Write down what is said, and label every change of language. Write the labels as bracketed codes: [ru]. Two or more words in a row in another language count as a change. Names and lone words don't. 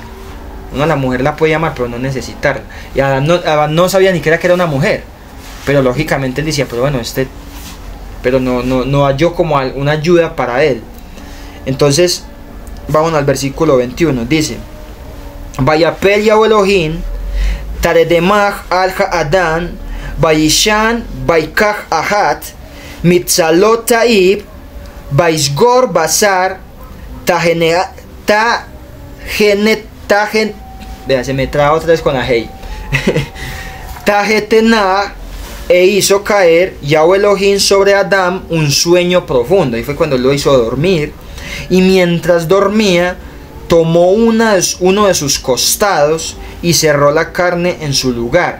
[es] Uno a la mujer la puede amar, pero no necesitarla. Y Adán no sabía ni que era una mujer. Pero lógicamente él decía, pero bueno, pero no halló como una ayuda para él. Entonces vamos al versículo 21. Dice, [he] ויפל יהוה אלהים תרדמה על האדם ויישן ויקח אחת מצלעת יו ויסגר בשר וה, [es] se me traba otra vez con la hey tajetena. E hizo caer Yahweh Elohim sobre Adán un sueño profundo. Y fue cuando lo hizo dormir. Y mientras dormía, tomó uno de sus costados y cerró la carne en su lugar.